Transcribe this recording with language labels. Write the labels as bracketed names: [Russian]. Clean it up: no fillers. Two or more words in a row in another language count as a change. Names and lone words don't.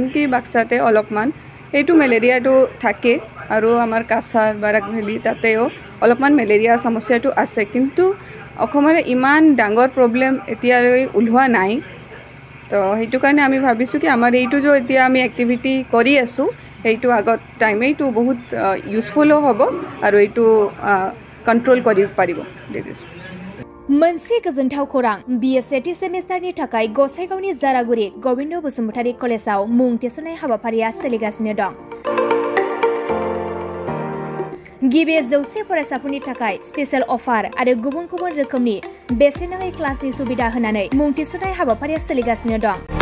[Assamese] কি বাক্সাতে অলপমান এইটো মেলেৰিয়াটো থাকে আৰু আমাৰ কাছাৰ বাৰাক ভেলী তাতেও অলপমান মেলেৰিয়া সমস্যাটো আছে কিন্তু অসমৰ ইমান ডাঙৰ প্ৰব্লেম এতিয়ালৈ ওলোৱা নাই তো সেইটো কাৰণে আমি ভাবিছোঁ কি আমাৰ এইটো যে এতিয়া আমি এক্টিভিটি কৰি আছোঁ সেইটো আগত টাইমে এইটো বহুত ইউজফুলো হ'ব আৰু এইটো কণ্ট্ৰল কৰিব পাৰিব ডিজিজটো [Bodo] मोनसे गोजोनथाव खौरां BSc सेमिस्टारनि थाखाय गसाइगावनि जारागुरि गोविन्द बसुमतारी कलेजाव मुं थिसननाय हाबाफारिया सोलिगासिनो दं गिबि 100 फरायसाफोरनि थाखाय [English] special offer [Bodo] आरो गुबुन गुबुन रोखोमनि बेसेन नाङै क्लासनि सुबिदा होनानै मुं थिसननाय हाबाफारिया सोलिगासिनो दं